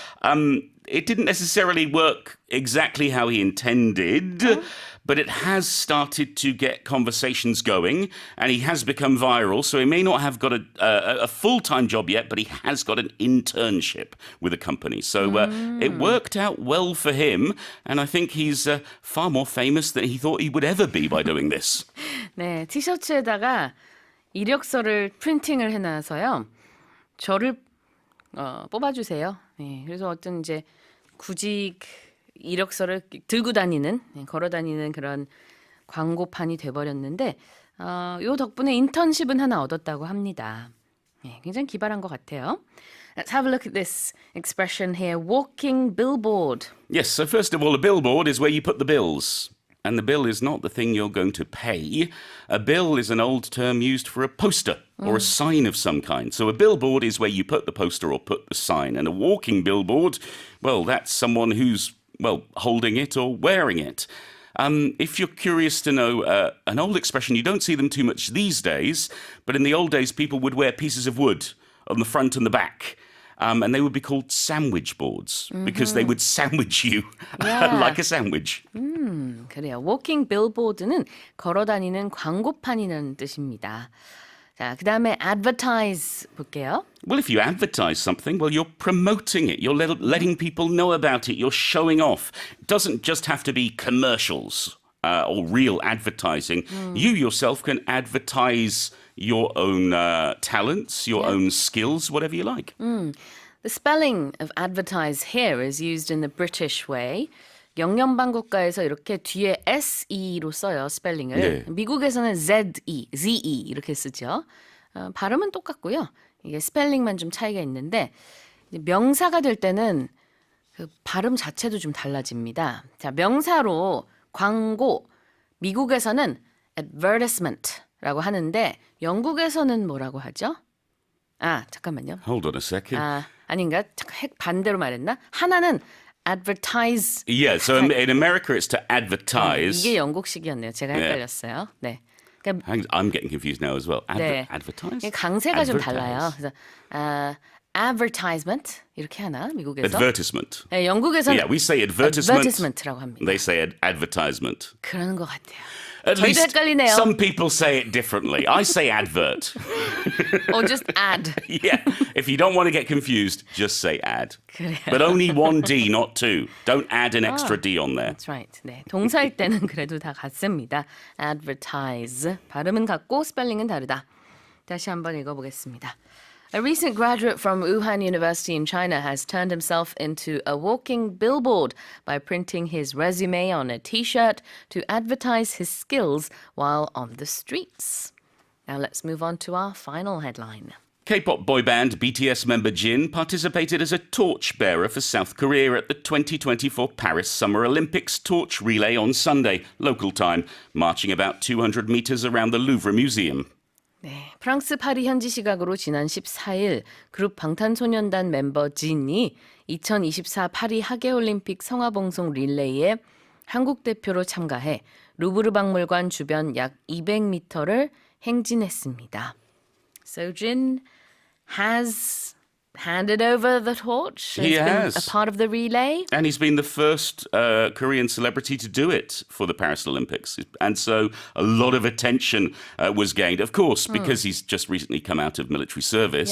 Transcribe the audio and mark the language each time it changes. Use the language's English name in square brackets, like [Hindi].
[English] It didn't necessarily work exactly how he intended, but it has started to get conversations going, and he has become viral. So he may not have got a full-time job yet, but he has got an internship with a company. So it worked out well for him, and I think he's far more famous than he thought he would ever be by doing this. [Korean] 네, 티셔츠에다가 이력서를 프린팅을 해놔서요. 저를 뽑아주세요. 네, 그래서 어떤 이제 구직 이력서를 들고 다니는, 걸어 다니는 그런 광고판이 돼버렸는데, 요 덕분에 인턴십은 하나 얻었다고 합니다. 네, 굉장히 기발한 것 같아요. [English] Let's have a look at this expression here, walking billboard. Yes, so first of all, a billboard is where you put the bills. And the bill is not the thing you're going to pay. A bill is an old term used for a poster or a sign of some kind. So a billboard is where you put the poster or put the sign. And a walking billboard, well, that's someone who's, well, holding it or wearing it. If you're curious to know an old expression, you don't see them too much these days, but in the old days, people would wear pieces of wood on the front and the back. And they would be called sandwich boards because they would sandwich you like a sandwich. [Korean] 그래요. [English] walking billboard [Korean] 는 걸어다니는 광고판이라는 뜻입니다. 자, 그 다음에 advertise 볼게요. [English] Well, if you advertise something, well, you're promoting it. You're letting people know about it. You're showing off. It doesn't just have to be commercials or real advertising. You yourself can advertise your own talents, your own skills, whatever you like. The spelling of advertise here is used in the British way. [Korean] 영연방 국가에서 이렇게 뒤에 SE로 써요, 스펠링을. 네. 미국에서는 ZE 이렇게 쓰죠. 발음은 똑같고요. 이게 스펠링만 좀 차이가 있는데 이제 명사가 될 때는 그 발음 자체도 좀 달라집니다. 자, 명사로 광고, 미국에서는 advertisement라고 하는데 영국에서는 뭐라고 하죠? 잠깐만요. [English] Hold on a second. [Korean] 아닌가? 잠깐 반대로 말했나? 하나는 advertise. [English] Yeah, so in America it's to advertise. [Korean] 이게 영국식이었네요. 제가 헷갈렸어요. 네. 그러니까 [English] I'm getting confused now as well. [Korean] 네. [English] Advertise? [Korean] 강세가 좀 [English] Advertise. [Korean] 달라요. 그래서 advertisement 이렇게 하나 미국에서? [English] Advertisement. [Korean] 네, 영국에서는 [English] Yeah, we say advertisement. [Korean] advertisement라고 합니다. [English] They say advertisement. [Korean] 그러는 것 같아요. [English] At [Korean] 저희도 [English] least [Korean] 헷갈리네요. [English] some people say it differently. I say advert. Or just ad. Yeah, if you don't want to get confused, just say ad. [Korean] 그래요. [English] But only one D, not two. Don't add an extra D on there. That's right. [Korean] 네, 동사일 때는 그래도 다 같습니다. [English] advertise. [Korean] 발음은 같고 스펠링은 다르다. 다시 한번 읽어보겠습니다. [English] A recent graduate from Wuhan University in China has turned himself into a walking billboard by printing his resume on a T-shirt to advertise his skills while on the streets. Now let's move on to our final headline. K-pop boy band BTS member Jin participated as a torchbearer for South Korea at the 2024 Paris Summer Olympics torch relay on Sunday, local time, marching about 200 meters around the Louvre Museum. 네, 프랑스 파리 현지 시각으로 지난 14일 그룹 방탄소년단 멤버 진이 2024 파리 하계올림픽 성화봉송 릴레이에 한국 대표로 참가해 루브르 박물관 주변 약 200m를 행진했습니다. So Jin has handed over the torch. He He's been has. a part of the relay. And he's been the first Korean celebrity to do it for the Paris Olympics. And so a lot of attention was gained. Of course, because he's just recently come out of military service,